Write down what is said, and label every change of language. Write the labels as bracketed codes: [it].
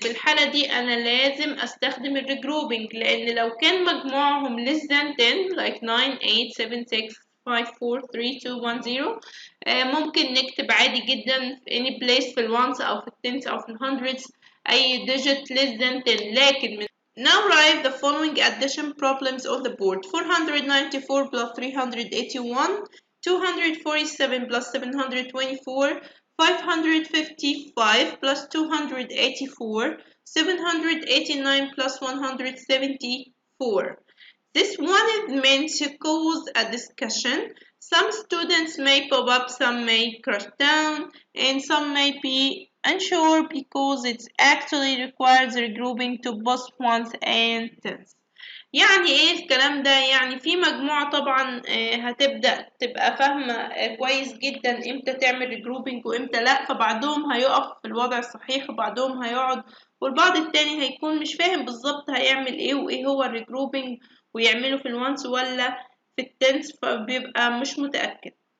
[ar] في الحالة دي أنا لازم أستخدم الريجروبينج، لأن لو كان مجموعهم [en] less than 10 like 9 8 7 6 5 4 3 2 1 0. [ar] ممكن نكتب عادي جدا في [en] any place [ar] في الوانس أو في التنس أو في الهندردز أي [en] digit less than 10. [ar] لكن من [en] Now write the following addition problems on the board. 494 plus 381, 247 plus 724, 555 plus 284, 789 plus 174. This one is meant to cause a discussion. Some students may pop up, some may crash down, and some may be unsure because it actually requires regrouping to both ones and tens. [ar] يعني ايه الكلام ده؟ يعني في مجموعة طبعا هتبدأ تبقى فاهمة كويس جدا امتى تعمل ريجروبينج وامتى لا، فبعضهم هيقف في الوضع الصحيح وبعضهم هيقعد، والبعض التاني هيكون مش فاهم بالظبط هيعمل ايه وايه هو الريجروبينج ويعمله في الوانس ولا في التنس، فبيبقى مش متأكد.